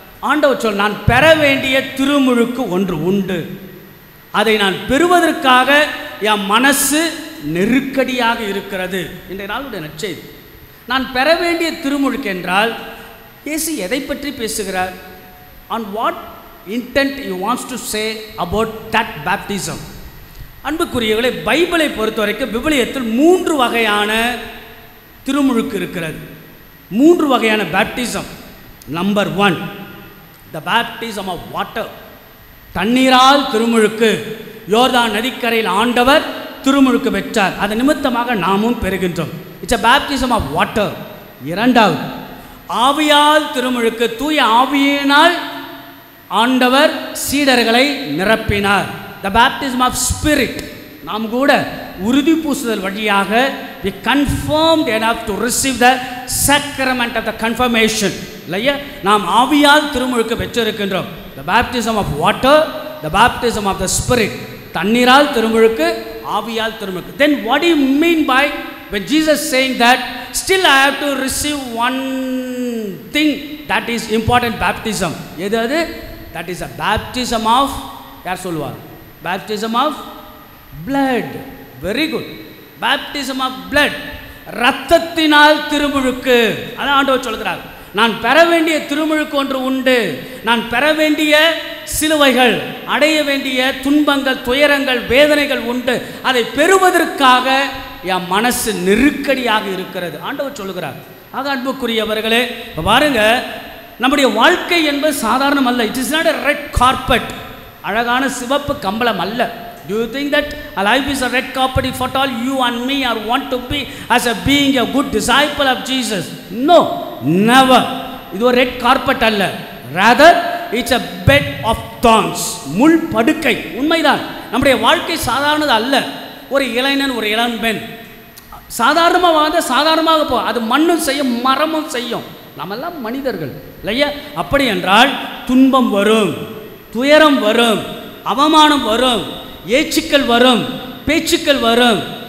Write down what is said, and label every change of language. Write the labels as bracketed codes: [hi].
[ta] ஆண்டவர் சொல், நான் பெற வேண்டிய திருமுழுக்கு ஒன்று உண்டு, அதை நான் பெறுவதற்காக என் மனசு நெருக்கடியாக இருக்கிறது. இன்றைய நாளுடைய நற்செய்தி. நான் பெற வேண்டிய திருமுழுக்கு என்றால் இயேசு எதை பற்றி பேசுகிறார்? [en] on what intent he wants to say about that baptism. [ta] அன்புக்குரியவர்களே, பைபிளை பொறுத்த வரைக்கும் விவிலியத்தில் 3 வகையான திருமுழுக்கு இருக்கிறது. 3 வகையான baptism. [en] Number 1, the baptism of water. [ta] தண்ணீரால் திருமுழுக்கு. யோர்தான் நதிக்கரையில் ஆண்டவர் திருமுழுக்கு பெற்றார், அதன் நிமித்தமாக நாமும் பெறுகின்றோம். [en] It's a baptism of water. [ta] இரண்டாவது, ஆவியால் திருமுழுக்கு. தூய ஆவியினால் ஆண்டவர் சீடர்களை நிரப்பினார். [en] the baptism of spirit. [ta] நாம் கூட உறுதி பூசுதல் வழியாக [en] we confirmed enough to receive the sacrament of the confirmation. [ta] இல்லையா, நாம் ஆவியால் திருமுழுக்கு பெற்றிருக்கின்றோம். [en] the baptism of water, the baptism of the spirit. [ta] தண்ணீரால் திருமுழுக்கு, ஆவியால் திருமுழுக்கு. [en] then what do you mean by when Jesus saying that still I have to receive one thing that is important baptism? [ta] எது அது? [en] that is a baptism of, [ta] யார் சொல்லுவார்? [en] baptism of blood. very good. baptism of blood. [ta] இரத்தத்தினால் திருமுழுக்கு. அதான் ஆண்டவர் சொல்கிறார், நான் பெற வேண்டிய திருமுழுக்கு ஒன்று உண்டு, நான் பெற வேண்டிய சிலுவைகள், அடைய வேண்டிய துன்பங்கள், துயரங்கள், வேதனைகள் உண்டு, அதை பெறுவதற்காக என் மனசு நெருக்கடியாக இருக்கிறது ஆண்டவர் சொல்லுகிறார். ஆக அன்புக்குரியவர்களே, பாருங்க, நம்முடைய வாழ்க்கை என்பது சாதாரணம் அல்ல. [en] It is not a red carpet. [ta] அழகான சிவப்பு கம்பளம் அல்ல. [en] do you think that a life is a red carpet if at all you and me are want to be as a being a good disciple of Jesus? no, never. [ta] இது ஒரு red carpet அல்ல. [en] rather it's a bed of thorns. [ta] முள் படுக்கை. உண்மைதான், நம்முடைய வாழ்க்கை சாதாரணது அல்ல. ஒரு இளைஞன், ஒரு இளம்பெண் சாதாரணமாக வாழ்ந்த சாதாரணமாக போ, அது மண்ணும் செய்யும், மரமும் செய்யும். நம்மெல்லாம் மனிதர்கள் இல்லையா? அப்படி என்றால் துன்பம் வரும், துயரம் வரும், அவமானம் வரும், ஏச்சுக்கள் வரும், பேச்சுக்கள் வரும்.